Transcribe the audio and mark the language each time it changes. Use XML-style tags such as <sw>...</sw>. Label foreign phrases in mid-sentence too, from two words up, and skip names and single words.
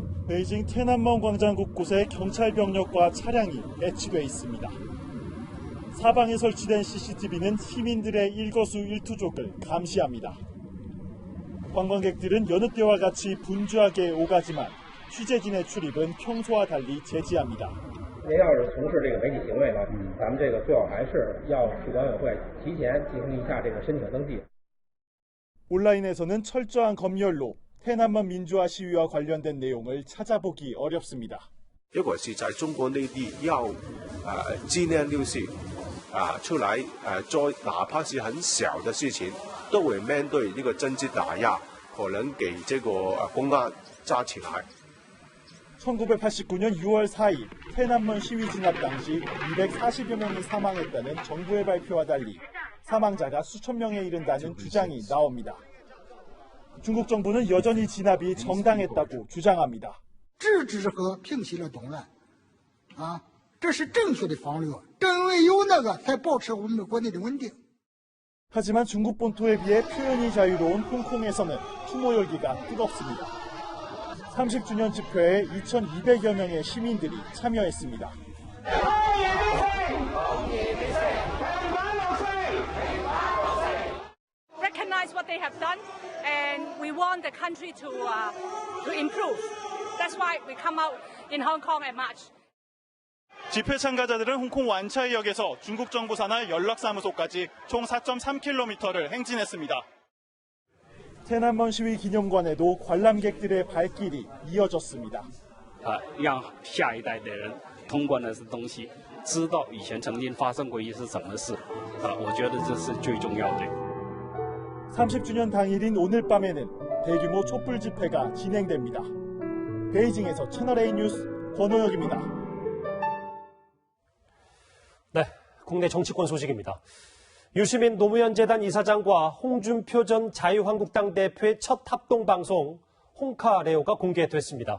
<ko>베이징 天安门 광장 곳곳에 경찰 병력과 차량이 배치돼 있습니다. 사방에 설치된 CCTV는 시민들의 일거수일투족을 감시합니다. 관광객들은 여느 때와 같이 분주하게 오가지만 취재진의 출입은 평소와 달리 제지합니다.</ko> <zh>您要是从事这个媒体行为呢，咱们这个最好还是要去管委会提前进行一下这个申请登记。</zh> <ko>온라인에서는 철저한 검열로 天安门 민주화 시위와 관련된 내용을 찾아보기 어렵습니다.</ko> <zh>如果是在中国内地要纪念六四出来做哪怕是很小的事情，都会面对这个政治打压，可能给这个公安抓起来。</zh> <ko>1989년 6월 4일 天安门 시위 진압 당시 240여 명이 사망했다는 정부의 발표와 달리 사망자가 수천 명에 이른다는 주장이 나옵니다. 중국 정부는 여전히 진압이 정당했다고 주장합니다.</ko> <zh>制止和平息了动乱，这是正确的方略。正因为有那个，才保持我们国内的稳定。</zh> <ko>하지만 중국 본토에 비해 표현이 자유로운 홍콩에서는 추모 열기가 뜨겁습니다. 30주년 집회에 2,200여 명의 시민들이 참여했습니다.</ko> <en>Recognize what they have done, and we want the country to improve. That's why we come out in Hong Kong and march.</en> <ko>집회 참가자들은 홍콩 완차이역에서 중국 정부 산하 연락사무소까지 총 4.3km를 행진했습니다. 天安门 시위 기념관에도 관람객들의 발길이 이어졌습니다.</ko> <zh>让下一代的人通过那些东西，知道以前曾经发生过一些什么事，我觉得这是最重要的。</zh> <ko>30주년 당일인 오늘 밤에는 대규모 촛불 집회가 진행됩니다. 베이징에서 채널A 뉴스 권호혁입니다. 네, 국내 정치권 소식입니다. 유시민 노무현 재단 이사장과 홍준표 전 자유한국당 대표의 첫 합동방송 홍카레오가 공개됐습니다.</ko>